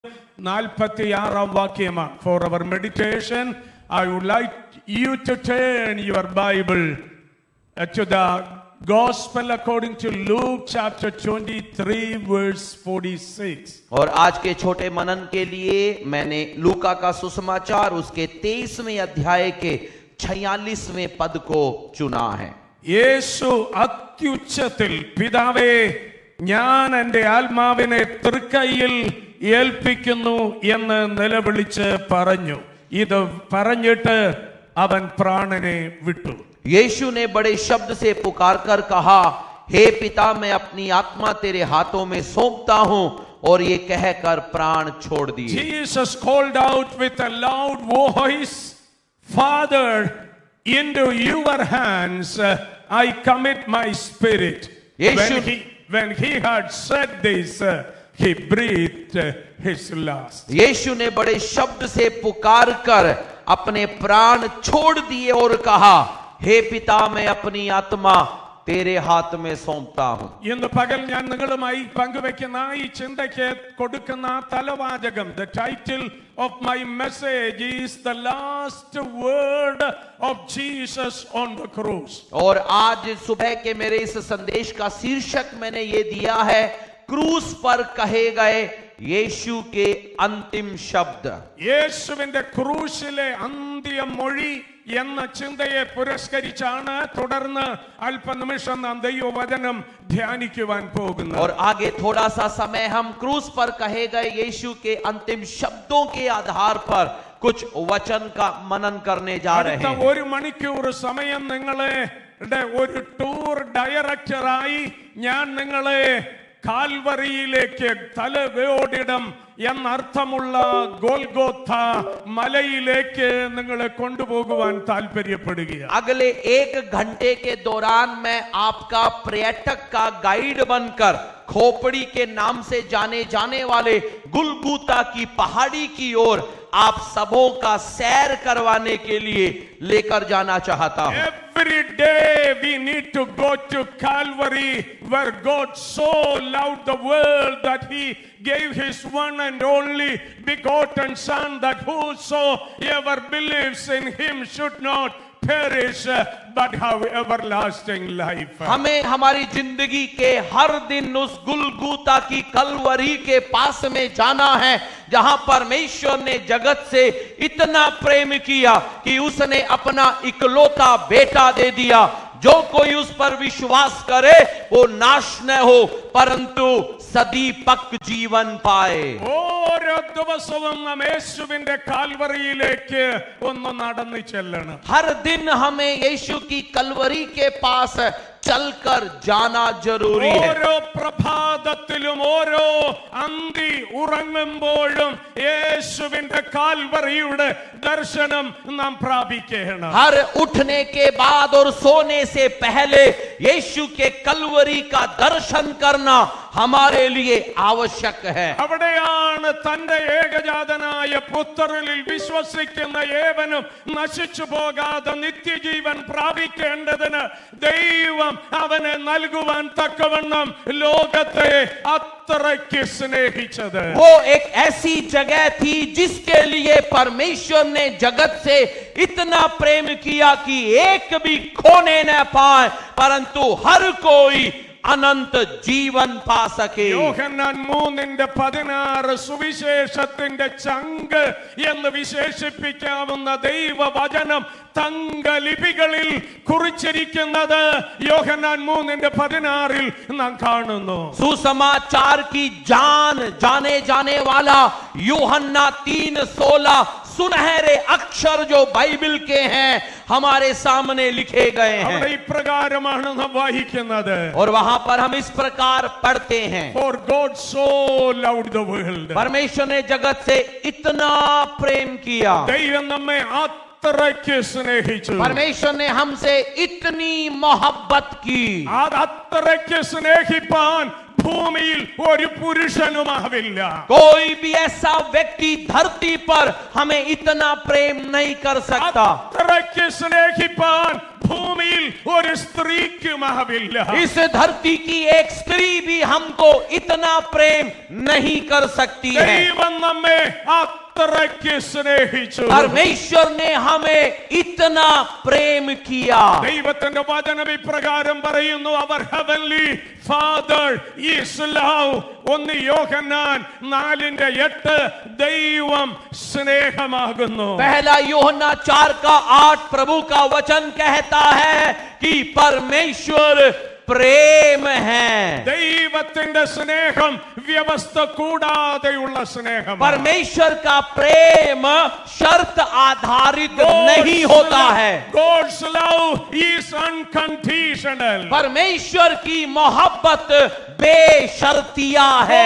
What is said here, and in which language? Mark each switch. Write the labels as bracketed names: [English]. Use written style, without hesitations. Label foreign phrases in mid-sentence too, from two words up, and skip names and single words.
[Malayalam] 46 വാക്യമാണ്. [English] For our meditation, I would like you to turn your Bible to the Gospel according to Luke chapter 23 verse 46. [Hindi] और आज के छोटे मनन के लिए मैंने लूका का सुसमाचार उसके 23वें अध्याय के 46वें पद को चुना है. [Malayalam] യേശു അത്യുച്ചത്തിൽ പിതാവേ ഞാൻ എൻ്റെ ആത്മാവിനെ തൃക്കൈയിൽ ഏൽപ്പിക്കുന്നു എന്ന് നിലവിളിച്ച് പറഞ്ഞു. ഇത് പറഞ്ഞിട്ട് അവൻ പ്രാണനെ വിട്ടു. [Hindi] यीशु ने बड़े शब्द से पुकार कर कहा, हे पिता मैं अपनी आत्मा तेरे हाथों में सौंपता हूं, और ये कहकर प्राण छोड़ दिए. [English] Jesus called out with a loud voice, Father, into your hands I commit my spirit. When he had said this, he breathed his last. [Hindi] यीशु ने बड़े शब्द से पुकार कर अपने प्राण छोड़ दिए और कहा, हे पिता मैं अपनी आत्मा तेरे हाथ में सौंपता हूं. [Malayalam] ഇന്ന് പകൽ ഞാൻ നിങ്ങളുമായി പങ്കുവെക്കുന്ന ഈ ചിന്തയ്ക്ക് കൊടുക്കുന്ന തലവാചകം, [English] the title of my message is the last word of Jesus on the cross. [Hindi] और आज सुबह के मेरे इस संदेश का शीर्षक मैंने ये दिया है, क्रूस पर कहे गए യേശു के अंतिम शब्द. [Malayalam] യേശുവിന്റെ ക്രൂശിലെ അന്ത്യമൊഴി എന്ന ചിന്തയെ പുരസ്കരിച്ചാണ് തുടർന്ന് അല്പനിമിഷം നാം ദൈവവചനം ധ്യാനിക്കുവാൻ പോകുന്നത്. [Hindi] और आगे थोड़ा सा समय हम क्रूस पर कहे गए यीशु के अंतिम शब्दों के आधार पर कुछ वचन का मनन करने जा रहे हैं. [Malayalam] ഒരു മണിക്കൂർ സമയം നിങ്ങളെ ഒരു ടൂർ ഡയറക്ടറായി ഞാൻ നിങ്ങളെ കാൽവറിയിലേക്ക് തലവേടിടം എന്നർത്ഥമുള്ള ഗോൽഗോഥ മലയിലേക്ക് നിങ്ങളെ കൊണ്ടുപോകുവാൻ താല്പര്യപ്പെടുകയാണ്. [Hindi] अगले 1 घंटे के दौरान मैं आपका पर्यटक का गाइड बनकर खोपड़ी के नाम से जाने जाने वाले गुलगुता की पहाड़ी की ओर आप सबों का सैर करवाने के लिए लेकर जाना चाहता हूं. [English] Every day we need to go to Calvary where God so loved the world that he gave his one and only begotten son, that whosoever believes in him should not perish but have everlasting life. [Hindi] हमें हमारी जिंदगी के हर दिन उस गुलगुता की कलवरी के पास में जाना है जहां परमेश्वर ने जगत से इतना प्रेम किया कि उसने अपना इकलौता बेटा दे दिया. जो कोई उस पर विश्वास करे वो नाश न हो परंतु सदीपक जीवन पाए. [Malayalam] ഓരോ ദിവസവും നാം യേശുവിന്റെ കാൽവറിയിലേക്ക് ഒന്ന് നടന്നു ചെല്ലണം. [Hindi] हर दिन हमें यीशु की कलवरी के पास चलकर जाना जरूरी है. [Malayalam] ഓരോ പ്രഭാതത്തിലും ഓരോ അന്തി ഉറങ്ങുമ്പോഴും യേശുവിന്റെ കാൽവറിയുടെ ദർശനം നാം പ്രാപിക്കണം. [Hindi] हर उठने के बाद और सोने से पहले यीशु के कलवरी का दर्शन करना हमारे लिए आवश्यक है. [Malayalam] അവിടെയാണ് തന്റെ ഏകജാതനായ പുത്രനിൽ വിശ്വസിക്കുന്ന ഏവനും നശിച്ചു പോകാതെ നിത്യജീവൻ പ്രാപിക്കേണ്ടതിന് ദൈവം അവനെ നൽകുവാൻ തക്കവണ്ണം ലോകത്തെ അത്രയ്ക്ക് സ്നേഹിച്ചത്. [Hindi] वो एक ऐसी जगह थी जिसके लिए परमेश्वर ने जगत से इतना प्रेम किया कि एक भी खोने न पाए परंतु हर कोई अनंत जीवन पासके. [Malayalam] യോഹന്നാൻ 3:16 സുവിശേഷത്തിന്റെ ചങ്ക് എന്ന് വിശേഷിപ്പിക്കാവുന്ന ദൈവവചനം തങ്കലിപികളിൽ കുറിച്ചിരിക്കുന്നത് യോഹന്നാൻ 3:16 നാം കാണുന്നു. [Hindi] सुसमाचार की जान जाने जाने वाला यूहन्ना 3:16 सुनहरे अक्षर जो बाइबल के हैं हमारे सामने लिखे गए हैं. [Malayalam] അവിടെ ഇപ്രകാരമാണ് നാം വായിക്കുന്നത്. [Hindi] और वहां पर हम इस प्रकार पढ़ते हैं, [English] For God so loved the world. [Hindi] परमेश्वर ने जगत से इतना प्रेम किया. [Malayalam] ദൈവം നമ്മെ അത്രയ്ക്ക് സ്നേഹിച്ചു. [Hindi] परमेश्वर ने हमसे इतनी मोहब्बत की. [Malayalam] അത്രയ്ക്ക് സ്നേഹിപ്പാൻ ഭൂമിയിൽ ഒരു പുരുഷനുമാവില്ല. [Hindi] कोई भी ऐसा व्यक्ति धरती पर हमें इतना प्रेम नहीं कर सकता. [Malayalam] അത്രയ്ക്ക് സ്നേഹിപ്പാൻ ഭൂമിയിൽ ഒരു സ്ത്രീക്കുമാവില്ല. [Hindi] इस धरती की एक स्त्री भी हमको इतना प्रेम नहीं कर सकती है. [Malayalam] ദൈവം നമ്മെ അത്രയ്ക്ക് സ്നേഹിച്ചു. [Hindi] परमेश्वर ने हमें इतना प्रेम किया. [Malayalam] ദൈവത്തിന്റെ വചനം ഇപ്രകാരം പറയുന്നു, [English] our heavenly father is love. [Malayalam] 1 യോഹന്നാൻ 4:8 ദൈവം സ്നേഹമാകുന്നു. [Hindi] पहला യോഹന്ന 4:8 प्रभु का वचन कहता है कि परमेश्वर प्रेम है. [Malayalam] ദൈവത്തിന്റെ സ്നേഹം വ്യവസ്ഥ കൂടാതെയുള്ള സ്നേഹം. [Hindi] परमेश्वर का प्रेम शर्त आधारित नहीं होता है. [English] God's love is unconditional. [Hindi] परमेश्वर की मोहब्बत बेशर्तिया है.